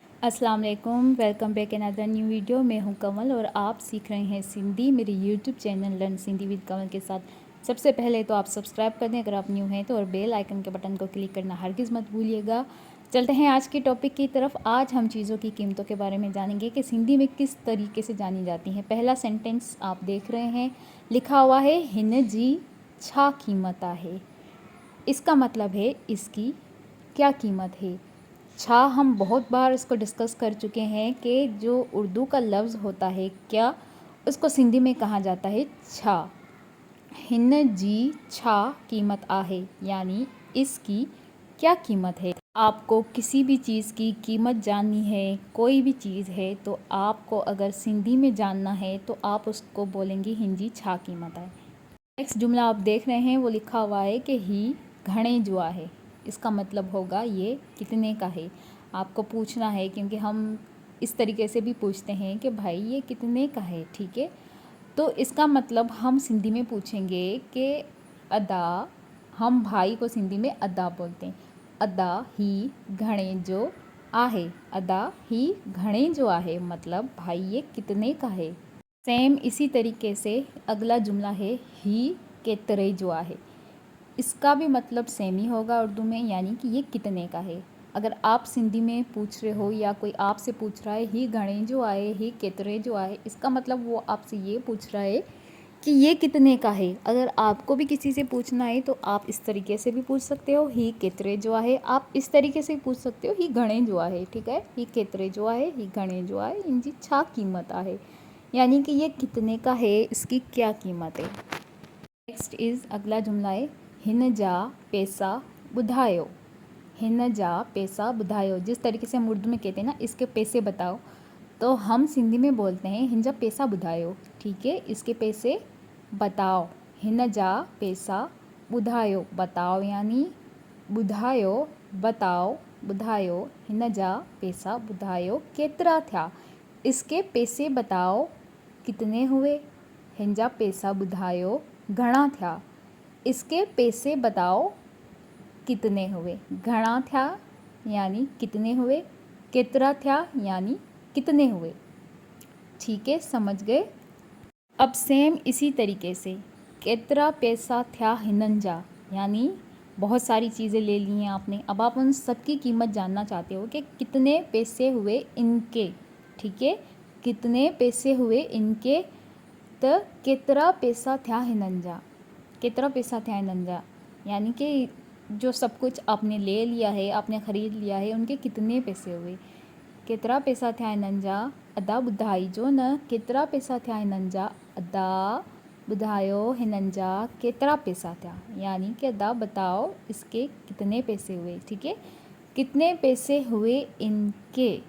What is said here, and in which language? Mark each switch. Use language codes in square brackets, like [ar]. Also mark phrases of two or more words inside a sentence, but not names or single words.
[ur] السلام علیکم, [en] welcome back another new video. [ur] میں ہوں کمل اور آپ سیکھ رہے ہیں سندھی میرے یوٹیوب چینل [en] Learn Sindhi with Kamal [ur] کے ساتھ. سب سے پہلے تو آپ سبسکرائب کر دیں اگر آپ نیو ہیں تو، اور بیل آئیکن کے بٹن کو کلک کرنا ہرگز مت بھولیے گا. چلتے ہیں آج کے ٹاپک کی طرف۔ آج ہم چیزوں کی قیمتوں کے بارے میں جانیں گے کہ سندھی میں کس طریقے سے جانی جاتی ہیں. پہلا سینٹنس آپ دیکھ رہے ہیں، لکھا ہوا ہے [sd] हिन जी छा कीमत आहे। [ur] اس کا مطلب ہے اس کی کیا قیمت ہے. چھا ہم بہت بار اس کو ڈسکس کر چکے ہیں کہ جو اردو کا لفظ ہوتا ہے کیا، اس کو سندھی میں کہا جاتا ہے چھا. [sd] हिन जी छा कीमत आहे [ur] یعنی اس کی کیا قیمت ہے. آپ کو کسی بھی چیز کی قیمت جاننی ہے، کوئی بھی چیز ہے، تو آپ کو اگر سندھی میں جاننا ہے تو آپ اس کو بولیں گے [sd] हिंजी छा कीमत आहे। [ur] نیکسٹ جملہ آپ دیکھ رہے ہیں وہ لکھا ہوا ہے کہ [sd] ही घणे जुआ है। [ur] اس کا مطلب ہوگا یہ کتنے کا ہے۔ آپ کو پوچھنا ہے کیونکہ ہم اس طریقے سے بھی پوچھتے ہیں کہ بھائی یہ کتنے کا ہے، ٹھیک ہے. تو اس کا مطلب ہم سندھی میں پوچھیں گے کہ ادا، ہم بھائی کو سندھی میں ادا بولتے ہیں. [sd] अदा ही घणे जो आहे, अदा ही घणे जो आहे [ur] مطلب بھائی یہ کتنے کا ہے. سیم اسی طریقے سے اگلا جملہ ہے [sd] ही केतरे जो आहे। [ur] اس کا بھی مطلب سیم ہی ہوگا اردو میں، یعنی کہ یہ کتنے کا ہے. اگر آپ سندھی میں پوچھ رہے ہو یا کوئی آپ سے پوچھ رہا ہے [sd] ही घणे जो आए, [ur] ही केतरे जो आए, اس کا مطلب وہ آپ سے یہ پوچھ رہا ہے کہ یہ کتنے کا ہے. اگر آپ کو بھی کسی سے پوچھنا ہے تو آپ اس طریقے سے بھی پوچھ سکتے ہو, [sd] ही केतरे जो आहे। [ur] آپ اس طریقے سے پوچھ سکتے ہو, [sd] ही घणे जो आहे, [ur] ٹھیک ہے. [sd] ही केतरे जो आहे, ही घणे जो आहे, इनकी छा कीमत आहे, [ur] یعنی کہ یہ کتنے کا ہے، اس کی کیا قیمت ہے. [en] next is [ur] اگلا جملہ ہے [sd] हिन जा पैसा बुधायो। हिन जा पैसा बुधायो, [ur] جس طریقے سے ہم اردو میں کہتے ہیں نا اس کے پیسے بتاؤ، تو ہم سندھی میں بولتے ہیں [sd] हिन जा पैसा बुधायो, [ur] ٹھیک ہے. اس کے پیسے بتاؤ. [sd] हिन जा पैसा बुधायो, बताओ यानी बुधायो, बताओ, बुधायो। हिन जा पैसा बुधायो केतरा थिया, [ur] اس کے پیسے بتاؤ کتنے ہوئے. [sd] हिन जा पैसा बुधायो घणा थिया, [ur] اس کے پیسے بتاؤ کتنے ہوئے. [sd] घणा थिया [ur] یعنی کتنے ہوئے, [sd] केतरा थिया [ur] یعنی کتنے ہوئے، ٹھیک ہے، سمجھ گئے. اب سیم اسی طریقے سے [sd] केतरा पैसा थिया हिनन जा, [ur] یعنی بہت ساری چیزیں لے لی ہیں آپ نے، اب آپ ان سب کی قیمت جاننا چاہتے ہو کہ کتنے پیسے ہوئے ان کے، ٹھیک ہے. کتنے پیسے ہوئے ان کے، تو [sd] केतरा पैसा थिया हिनन जा, [ur] केतरा पैसा थिया हिनन जा, یعنی کہ جو سب کچھ آپ نے لے لیا ہے، آپ نے خرید لیا ہے، ان کے کتنے پیسے ہوئے. [sd] केतरा पैसा थिया हिनन जा, अदा ॿुधाई जो न केतरा पैसा थिया हिनन जा, अदा ॿुधायो हिनन जा केतरा पैसा थिया, [ur] یعنی کہ ادا بتاؤ اس کے کتنے پیسے ہوئے، ٹھیک ہے. کتنے پیسے ہوئے ان کے.